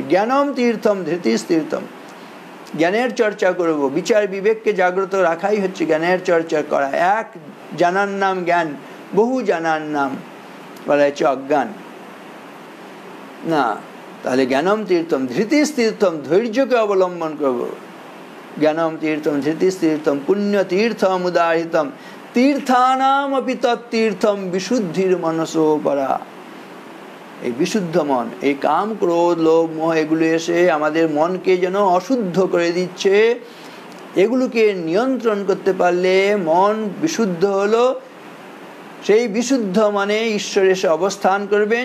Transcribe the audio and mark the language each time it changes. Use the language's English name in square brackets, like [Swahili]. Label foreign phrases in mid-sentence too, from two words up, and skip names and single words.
[Sanskrit] জ্ঞানম তীর্থম ধৃতিস্তীর্থম, [Bangla] জ্ঞানের চর্চা করব। বিচার বিবেককে জাগ্রত রাখাই হচ্ছে জ্ঞানের চর্চা করা। এক জানার নাম জ্ঞান, বহু জানার নাম বলা হচ্ছে অজ্ঞান না। তাহলে [Sanskrit] জ্ঞানম তীর্থম ধৃতিস্তীর্থম, [Bangla] ধৈর্যকে অবলম্বন করব। [Sanskrit] জ্ঞানম তীর্থম ধৃতিস্তীর্থম পুণ্য তীর্থম উদাহৃতম, তীর্থানাম অপি তত্তীর্থম বিশুদ্ধির মনসো পরা। [Bangla] এই বিশুদ্ধ মন, এই কাম ক্রোধ লোভ মোহ এগুলো এসে আমাদের মনকে যেন অশুদ্ধ করে দিচ্ছে। এগুলোকে নিয়ন্ত্রণ করতে পারলে মন বিশুদ্ধ হলো। সেই বিশুদ্ধ মানে ঈশ্বর এসে অবস্থান করবেন।